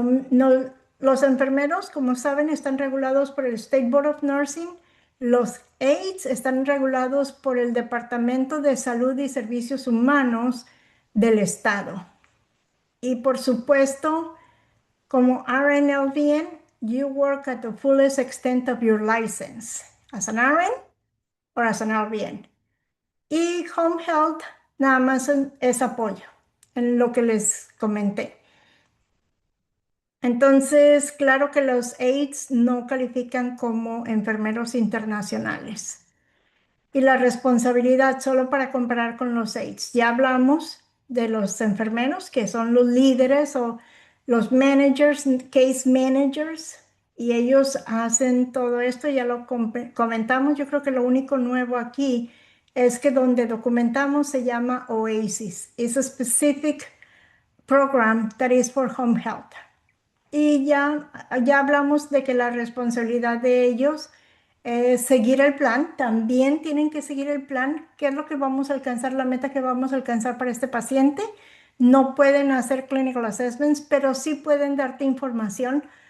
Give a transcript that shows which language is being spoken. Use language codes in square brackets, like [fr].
[es] No, los enfermeros, como saben, están regulados por el State Board of Nursing. Los aides están regulados por el Departamento de Salud y Servicios Humanos del Estado. Y por supuesto, Como [en] RN-LVN, you work at the fullest extent of your license, as an RN or as an LVN. [es] Y Home Health nada más es apoyo en lo que les comenté. Entonces, claro que los aides no califican como enfermeros internacionales. Y la responsabilidad, solo para comparar con los aides, ya hablamos de los enfermeros que son los líderes o los managers, case managers, y ellos hacen todo esto, ya lo comentamos. Yo creo que lo único nuevo aquí es que donde documentamos se llama OASIS. [en] It's a specific program that is for home health. [es] Y ya hablamos de que la responsabilidad de ellos es seguir el plan. También tienen que seguir el plan. ¿Qué es lo que vamos a alcanzar, la meta que vamos a alcanzar para este paciente? No pueden hacer clinical assessments, pero sí pueden darte información.